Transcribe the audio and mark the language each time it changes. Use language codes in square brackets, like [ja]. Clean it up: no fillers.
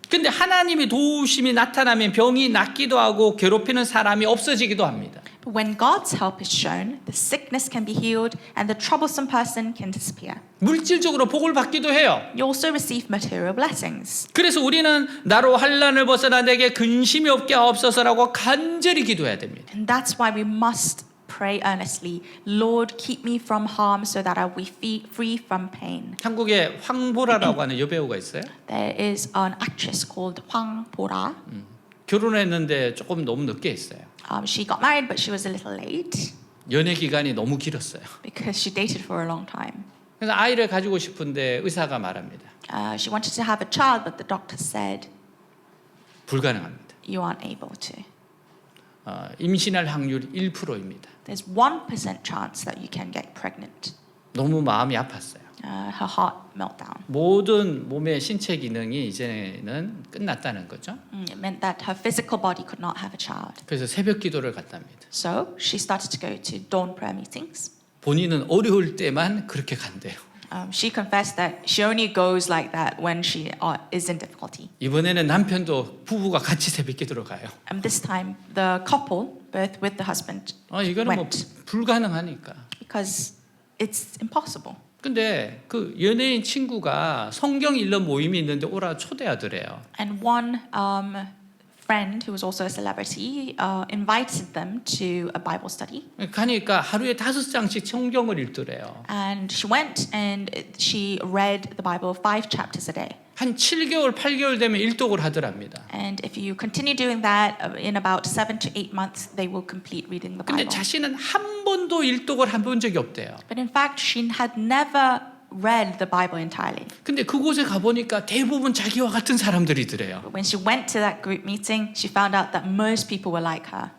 [ko] 근데 하나님의 도우심이 나타나면 병이 낫기도 하고 괴롭히는 사람이 없어지기도 합니다. [en] But when God's help is shown, the sickness can be healed and the troublesome person can disappear. [ko] 물질적으로 복을 받기도 해요. [en] You also receive material blessings. [ko] 그래서 우리는 나로 환난을 벗어나 내게 근심이 없게 하옵소서라고 간절히 기도해야 됩니다. [en] And that's why we must pray earnestly, Lord, keep me from harm so that I will be free from pain. [ko] 한국에 황보라라고 하는 여배우가 있어요. [en] There is an actress called Hwang Bora. [ko] 결혼했는데 조금 너무 늦게 했어요. [en] She got married, but she was a little late [ko] 연애 기간이 너무 길었어요. [en] because she dated for a long time. [ko] 그래서 아이를 가지고 싶은데 의사가 말합니다. [en] She wanted to have a child, but the doctor said, [ko] 불가능합니다. [en] you aren't able to. [ko] 임신할 확률 1%입니다. [en] There's 1% chance that you can get pregnant. [ko] 너무 마음이 아팠어요. [en] her heart meltdown. [ko] 모든 몸의 신체 기능이 이제는 끝났다는 거죠. [en] It meant that her physical body could not have a child. [ko] 그래서 새벽 기도를 갔답니다. [en] So she started to go to dawn prayer meetings. [ko] 본인은 어려울 때만 그렇게 간대요. [en] She confessed that she only goes like that when she is in difficulty. [ko] 이번에는 남편도 부부가 같이 새벽 기도를 가요. [en] And this time, the couple, both with the husband, [ko] 이거는 뭐 [en] went [ko] 불가능하니까. [en] because it's impossible. [ko] 근데 그 연예인 친구가 성경 읽는 모임이 있는데 오라 초대하더래요. [en] And one friend who was also a celebrity invited them to a Bible study. [ko] 가니까 하루에 5장씩 성경을 읽더래요. [en] And she went and she read the Bible 5 chapters a day. [ko] 한 7개월, 8개월 되면 일독을 하더랍니다. [en] And if you continue doing that, in about 7 to 8 months, they will complete reading the [ko] 근데 [en] Bible. [ko] 자신은 한 번도 일독을 해본 적이 없대요. [en] But in fact, she had never read the Bible entirely. [ko] 근데 그곳에 가보니까 대부분 자기와 같은 사람들이더래요. [en] But when she went to that group meeting, she found out that most people were like her.